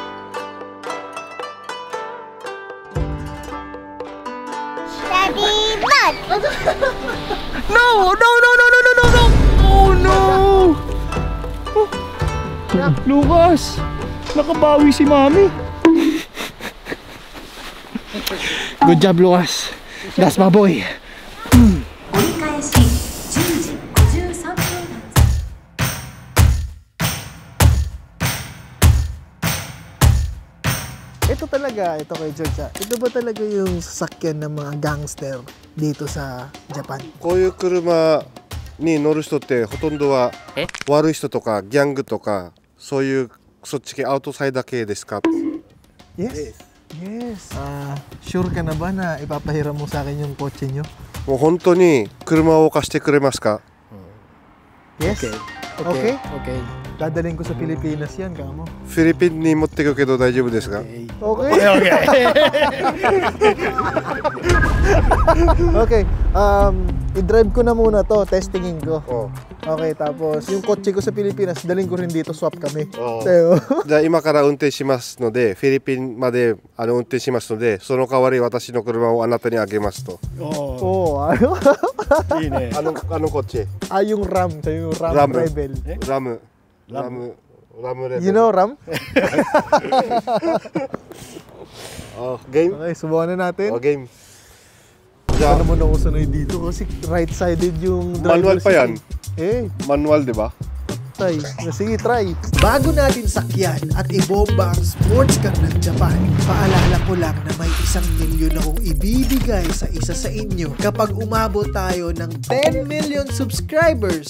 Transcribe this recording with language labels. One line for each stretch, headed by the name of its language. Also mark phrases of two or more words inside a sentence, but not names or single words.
English: Daddy, bud! No! No, no, no, no, no, no, no! Oh, no! Oh. Lucas!
Filipino: Nakabawi si Mami.
English: Good job, Lucas. That's my boy.
Filipino: Ito talaga, ito kay George. Ito ba talaga yung sasakyan ng mga gangster dito sa Japan?
Japanese: こういう車に乗る人ってほとんどは悪い人とかギャングとかそういうそっち系アウトサイダー系ですか?
English: Yes. Yes.
Filipino: Sure ka na ba na ipapahiram mo sa akin yung kotse nyo?
Japanese: もう本当に車を貸してくれますか?
English: Yes. Okay. Okay.
Filipino: Dadalhin ko sa Pilipinas yan, kamo.
Japanese: フィリピンに持ってくけど大丈夫ですか?
English: Okay. Okay.
Filipino: I-drive ko na muna to, testingin ko. Okay, tapos yung kotse ko sa Pilipinas, daling ko rin dito, swap kami.
Japanese: じゃあ今から運転しますので、フィリピンまで運転しますので、その代わり私の車をあなたにあげますと。
Filipino: ano?
Japanese: いいね。あのこっち。
Filipino: Yung RAM, yung RAM Rebel.
Japanese: ラムレベル。
English: You know RAM? Game?
Filipino: Okay, subukan na natin.
English: Game.
Filipino: Ano mo na usunod dito kasi right-sided yung driver. Manual pa yan? Manual, di ba? Tay, sige, try. Bago natin sakyan at ibomba ang sports car ng Japan, paalala ko lang na may 1 milyon akong ibibigay sa isa sa inyo kapag umabot tayo ng 10
English: million subscribers.